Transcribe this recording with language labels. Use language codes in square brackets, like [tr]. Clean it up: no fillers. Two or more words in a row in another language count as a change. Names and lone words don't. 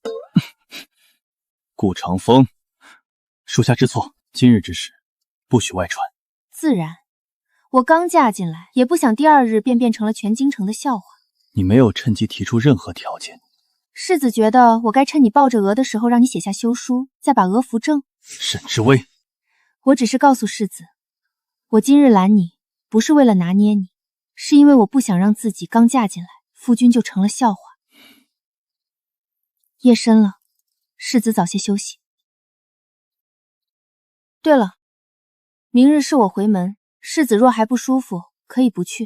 [zh] 顧長風，屬下知錯，今日之事不許外傳。自然，我剛嫁進來，也不想第二日便變成了全京城的笑話。你沒有趁機提出任何條件。世子覺得我該趁你抱着鵝的時候，讓你寫下休書，再把鵝扶正。沈之薇，我只是告訴世子，我今日攔你，不是為了拿捏你，是因為我不想讓自己剛嫁進來，夫君就成了笑話。夜深了，世子早些休息。對了，明日是我回門，世子若還不舒服，可以不去。